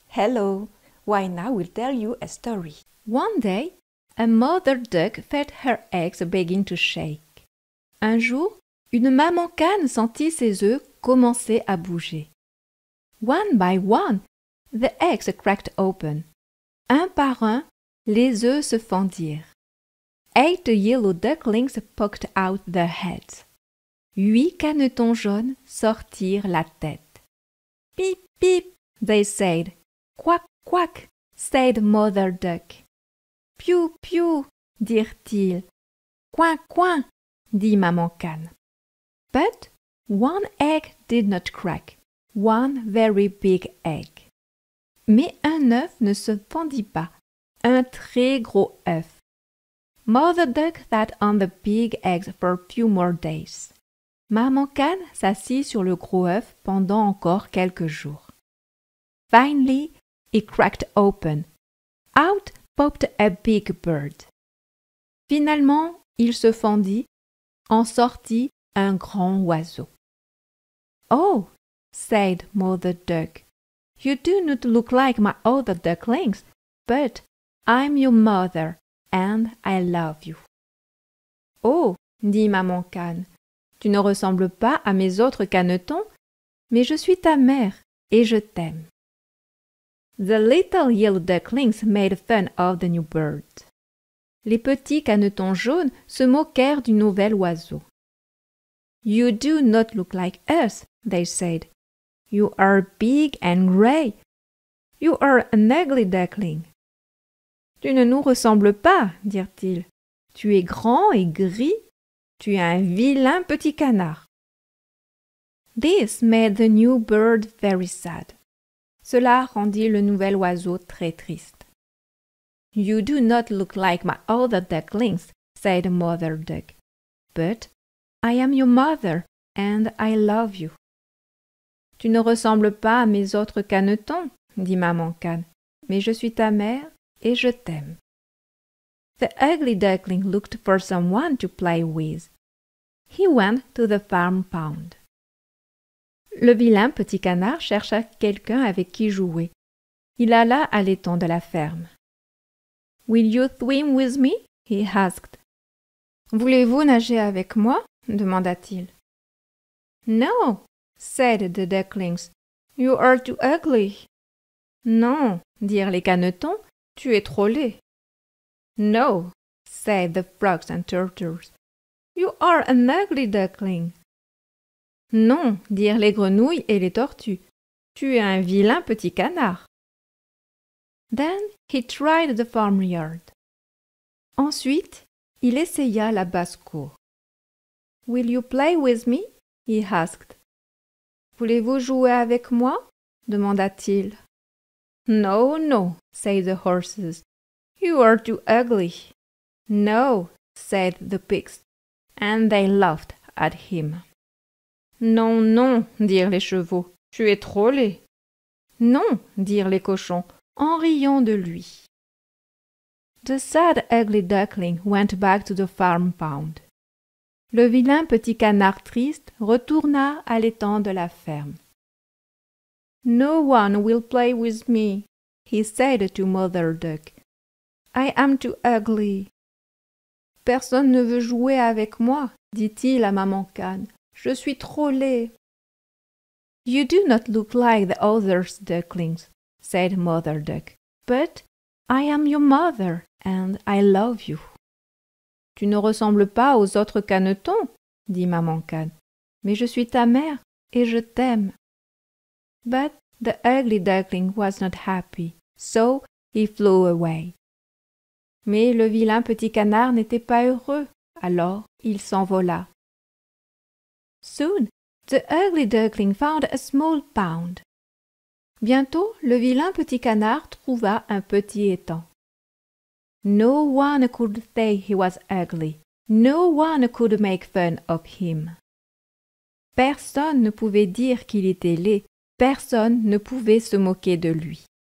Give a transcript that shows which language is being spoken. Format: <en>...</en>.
<en>Hello, Waina will tell you a story. One day, a mother duck felt her eggs begin to shake.</en> <fr>Un jour, une maman cane sentit ses œufs commencer à bouger.</fr> <en>One by one, the eggs cracked open.</en> <fr>Un par un, les œufs se fendirent.</fr> <en>8 yellow ducklings poked out their heads.</en> <fr>8 canetons jaunes sortirent la tête.</fr> <en>Pip, pip, they said. Quack, quack, said Mother Duck.</en> <fr>Piou, piou, dirent-ils. Coin, coin, dit Maman Cane.</fr> <en>But one egg did not crack, one very big egg.</en> <fr>Mais un œuf ne se fendit pas, un très gros œuf.</fr> <en>Mother Duck sat on the big eggs for a few more days.</en> <fr>Maman Cane s'assit sur le gros œuf pendant encore quelques jours.</fr> <en>Finally, it cracked open. Out popped a big bird.</en> <fr>Finalement, il se fendit, en sortit un grand oiseau.</fr> <en>Oh, said Mother Duck, you do not look like my other ducklings, but I'm your mother and I love you.</en> <fr>Oh, dit Maman Cane, tu ne ressembles pas à mes autres canetons, mais je suis ta mère et je t'aime.</fr> <en>The little yellow ducklings made fun of the new bird.</en> <fr>Les petits canetons jaunes se moquèrent du nouvel oiseau.</fr> <en>You do not look like us, they said. You are big and gray. You are an ugly duckling.</en> <fr>Tu ne nous ressembles pas, dirent-ils. Tu es grand et gris. Tu es un vilain petit canard.</fr> <en>This made the new bird very sad.</en> <fr>Cela rendit le nouvel oiseau très triste.</fr> <en>You do not look like my other ducklings, said Mother Duck. But I am your mother and I love you.</en> <fr>Tu ne ressembles pas à mes autres canetons, dit Maman Cane, mais je suis ta mère et je t'aime.</fr> <en>The ugly duckling looked for someone to play with. He went to the farm pond.</en> <fr>Le vilain petit canard chercha quelqu'un avec qui jouer. Il alla à l'étang de la ferme.</fr> <en>Will you swim with me? He asked.</en> <fr>Voulez-vous nager avec moi? Demanda-t-il.</fr> <en>No, said the ducklings. You are too ugly.</en> <fr>Non, dirent les canetons, tu es trop laid.</fr> <en>No, said the frogs and turtles. You are an ugly duckling.</en> <fr>Non, dirent les grenouilles et les tortues. Tu es un vilain petit canard.</fr> <en>Then he tried the farmyard.</en> <fr>Ensuite, il essaya la basse-cour.</fr> <en>Will you play with me? He asked.</en> <fr>Voulez-vous jouer avec moi? Demanda-t-il.</fr> <en>No, no, said the horses. You are too ugly. No, said the pigs, and they laughed at him.</en> <fr>Non, non, dirent les chevaux, tu es trop laid. Non, dirent les cochons, en riant de lui.</fr> <en>The sad ugly duckling went back to the farm pond.</en> <fr>Le vilain petit canard triste retourna à l'étang de la ferme.</fr> <en>No one will play with me, he said to Mother Duck. I am too ugly.</en> <fr>Personne ne veut jouer avec moi, dit-il à Maman Cane. Je suis trop laid.</fr> <en>You do not look like the other ducklings, said Mother Duck, but I am your mother and I love you.</en> <fr>Tu ne ressembles pas aux autres canetons, dit Maman Cane, mais je suis ta mère et je t'aime.</fr> <en>But the ugly duckling was not happy, so he flew away.</en> <fr>Mais le vilain petit canard n'était pas heureux, alors il s'envola.</fr> <en>Soon, the ugly duckling found a small pond.</en> <fr>Bientôt, le vilain petit canard trouva un petit étang.</fr> <en>No one could say he was ugly. No one could make fun of him.</en> <fr>Personne ne pouvait dire qu'il était laid. Personne ne pouvait se moquer de lui.</fr>